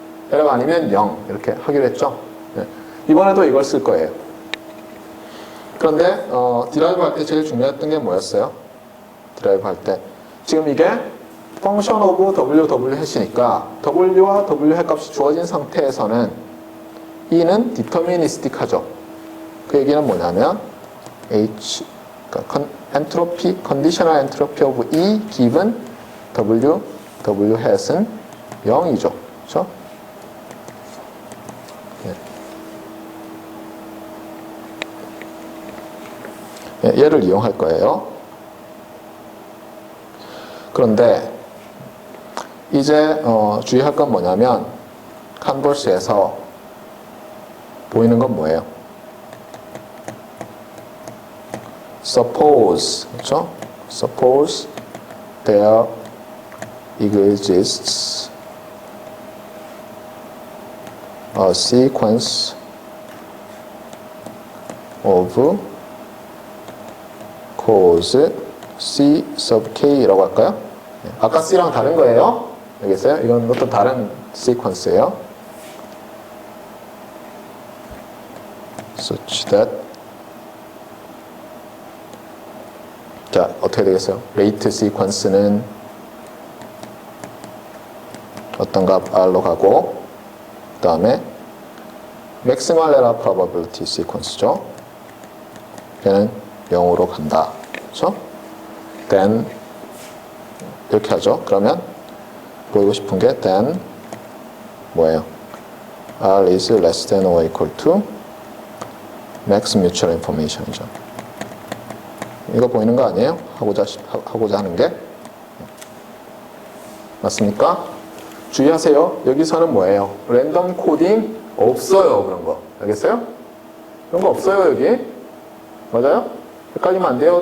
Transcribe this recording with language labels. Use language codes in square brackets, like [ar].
[ko] L가 아니면 0 이렇게 하기로 했죠. 네. 이번에도 이걸 쓸 거예요. 그런데 디라이브 할 때 제일 중요했던 게 뭐였어요? 디라이브 할 때 지금 이게 [en] function of w [ko] 해시니까 w와 w 의 값이 주어진 상태에서는 E는 deterministic 하죠. 그 얘기는 뭐냐면 H, 그러니까 엔트로피, [en] conditional entropy of E given [ko] w hat은 0이죠. 그렇죠? 얘를 이용할 거예요. 그런데 이제 주의할 건 뭐냐면 컨버스에서 보이는 건 뭐예요? [en] Suppose, 그렇죠? Suppose there exists a sequence of cause C sub K [ko] 라고 할까요? 아까 C랑 다른 거예요. 알겠어요? 이건 어떤 다른 시퀀스예요. [en] such that [ko] 자, 어떻게 되겠어요? rate 시퀀스는 어떤 값 R로 가고 그 다음에 [en] maximal error probability [ko] 시퀀스죠. 얘는 0으로 간다. 그렇죠? then 이렇게 하죠. 그러면 보이고 싶은 게 then 뭐예요? [en] R is less than or equal to max mutual information이죠. [ko] 이거 보이는 거 아니에요? 하고자 하는 게 맞습니까? 주의하세요. 여기서는 뭐예요? 랜덤 코딩 없어요. 그런 거 알겠어요? 그런 거 없어요. 여기 맞아요? 헷갈리면 안 돼요.